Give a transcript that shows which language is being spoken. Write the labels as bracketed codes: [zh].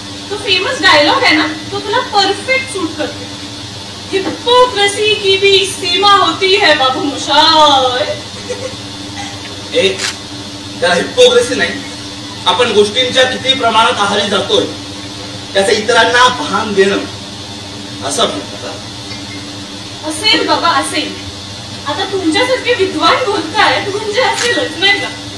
[mr] तो famous dialogue आहे ना तो तुला परफेक्ट सूट करतो. [hi] हिप्पोक्रेसी की भी सीमा होती है बाबू मुशाय. [mr] त्याला हिप्पोक्रेसी नाही, आपण गोष्टींच्या किती प्रमाणात आहारी जातोय त्याचं इतरांना भान देणं असं असेल बाबा असेल. आता तुमच्यासारखे विद्वान बोलतायत म्हणजे असेलच नाही का.